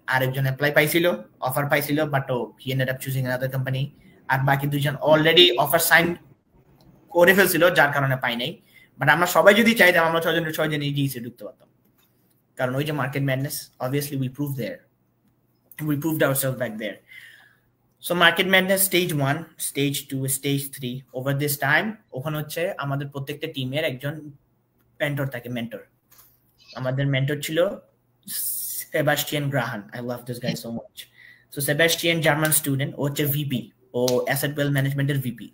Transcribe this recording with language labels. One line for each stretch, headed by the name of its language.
Bangla: আরেকজন অ্যাপ্লাই পাইছিল, অফার পাইছিল, but
English: he ended up choosing another company।
Bangla: আর বাকি 2 জন অলরেডি অফার সাইন করে ফেলছিল, যার কারণে পাই নাই। বাট আমরা সবাই যদি চাইতাম আমরা 6 জনই জিএসএ ঢুকতে পারতাম, কারণ ওই যে market madness,
English: obviously we proved ourselves back there. So market madness stage 1, stage 2, stage 3 over this time
Bangla: ওখানে হচ্ছে আমাদের প্রত্যেকটা টিমের একজন মেন্টর থাকে। আমাদের মেন্টর ছিল
English: Sebastian Graham, I love this guy so much.
Bangla: So Sebastian German student, ও হচ্ছে ভিপি, ও অ্যাসেট ওয়েলথ ম্যানেজমেন্টের ভিপি।